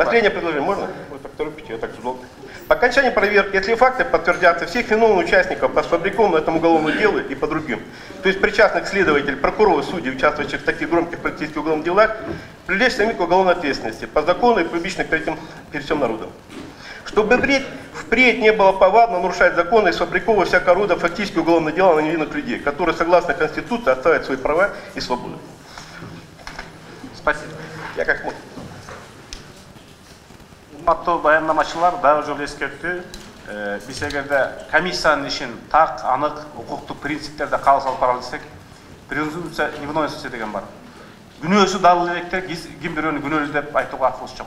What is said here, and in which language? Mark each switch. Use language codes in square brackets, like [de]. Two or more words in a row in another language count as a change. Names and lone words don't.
[ru] Последнее предложение можно? Вы так торопите, я так долго. По окончании проверки, если факты подтвердятся, всех виновных участников по сфабрикованному этому уголовному делу и по другим, то есть причастных следователей, прокуроров, судей, участвующих в таких громких политических уголовных делах, привлечь самих к уголовной ответственности по закону и публично перед всем народом. Чтобы впредь не было повадно нарушать законы и сфабриковывать всякого рода фактически уголовное дело на невинных людей, которые, согласно Конституции, отстаивают свои права и свободы. Спасибо. Я как мог. [ky] Урматтуу баяндамачылар, дагы жолу эскертүү. Биз эгерде комиссиянын ишин так, анык, укуктук принциптерде кабыл алып баралы десек, [ru] презумпция невиновности [ky] деген бар. Күнөөсү далыл электер, ким бирөөнү күнөөлүү деп айтууга акыбыз жок.